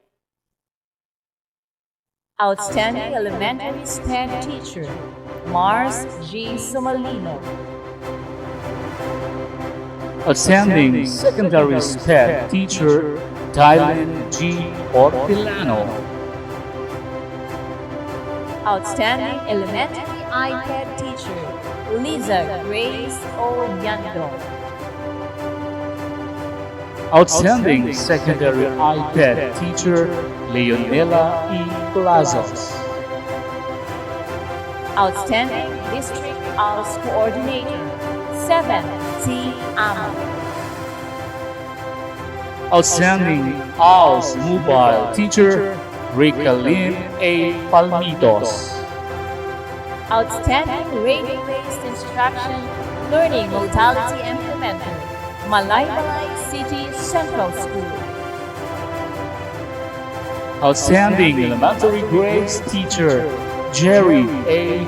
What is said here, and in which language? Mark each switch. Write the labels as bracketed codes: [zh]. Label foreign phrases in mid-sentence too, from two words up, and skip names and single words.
[en] Outstanding Elementary STEM Teacher, Mars G. Sumalino. Outstanding Secondary SPED Teacher Dylan G. Ortilano. Outstanding Elementary iPad Teacher, Liza Grace O. Yandong. Outstanding Secondary iPad Teacher Leonela E. Plazos. Outstanding District ALS Coordinator, 7 T. Amo. Outstanding ALS Mobile Teacher Ricalyn A. Palmitos. Outstanding Radio-Based Instruction Learning Modality Implementer, Malaybalay City Central School. Outstanding Elementary Grades Teacher Jerry A.